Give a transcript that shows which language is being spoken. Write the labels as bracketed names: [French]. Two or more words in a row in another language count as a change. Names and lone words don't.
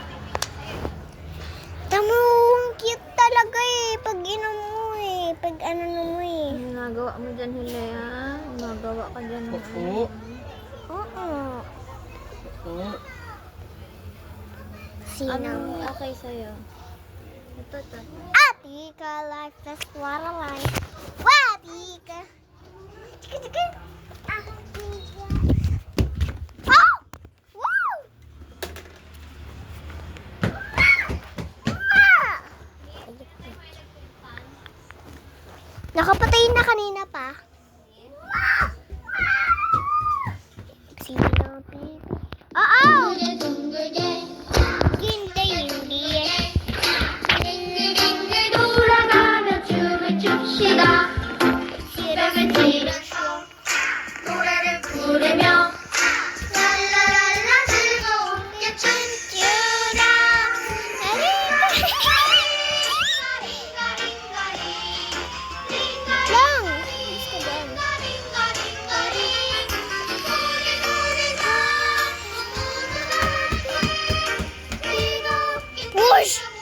[Filipino] Tamo, ang cute talaga eh. Pag inom mo eh. Pag ano mo eh. Ano nagawa mo dyan, Hilea? Nagawa ka dyan. Oo. Oo. Oo. Sino? Ano okay sa'yo? Ito. [English] Atika, life, that's what I like. Watika. Chika. Atika. Oh! Wow! Ah! [Filipino] Nakapatay na kanina pa. Sino ang baby? Oo! Hindi. [Korean] 돌아가며 춤을 춥시다. 노래를 부르며 랄라랄라 즐거운게 춤추라. [Filipino] Lang! Push!